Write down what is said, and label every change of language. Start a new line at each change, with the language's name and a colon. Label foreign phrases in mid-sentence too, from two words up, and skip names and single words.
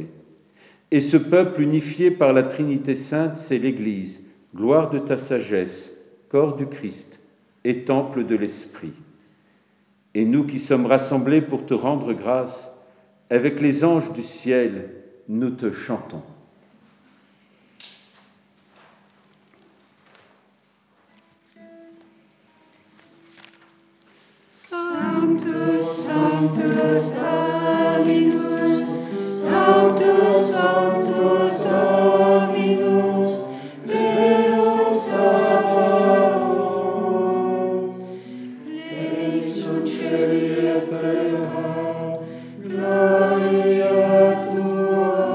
French: Et ce peuple unifié par la Trinité sainte, c'est l'Église, gloire de ta sagesse, corps du Christ et temple de l'Esprit. Et nous qui sommes rassemblés pour te rendre grâce, avec les anges du ciel, nous te chantons.
Latin: Sanctus, Sanctus, Dominus, Sanctus, Sanctus, Dominus, Deus Sabaoth, pleni sunt celi et terra, gloria tua.